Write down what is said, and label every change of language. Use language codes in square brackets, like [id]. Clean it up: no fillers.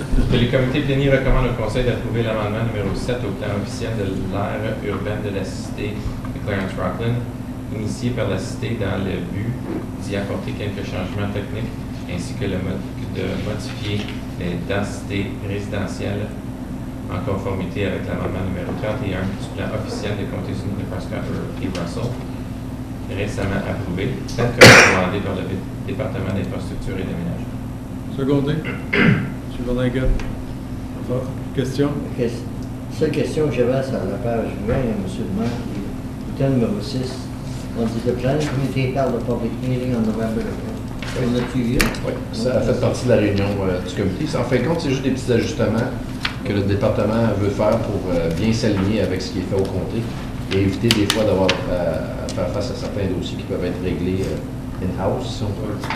[fr] Que les comités pléniers recommandent au Conseil d'approuver l'amendement numéro 7 au plan officiel de l'aire urbaine de la cité de Clarence-Rockland, initié par la cité dans le but d'y apporter quelques changements techniques ainsi que de modifier les densités résidentielles en conformité avec l'amendement numéro 31 du plan officiel des comtés unis de Prescott et Russell, récemment approuvé, tel que recommandé par le département d'infrastructure et d'aménagement. Secondé. M. Verdinguet. Question? Seule question que j'avais sur la page 20, M. le maire, bulletin numéro 6. On dit [en] the planning committee held a public meeting on November 10th. [fr] On a-tu vu? Oui, ça a fait partie de la réunion du comité. En fin de compte, c'est juste des petits ajustements que le département veut faire pour bien s'aligner avec ce qui est fait au comté et éviter des fois d'avoir à faire face à certains dossiers qui peuvent être réglés in-house, si on peut.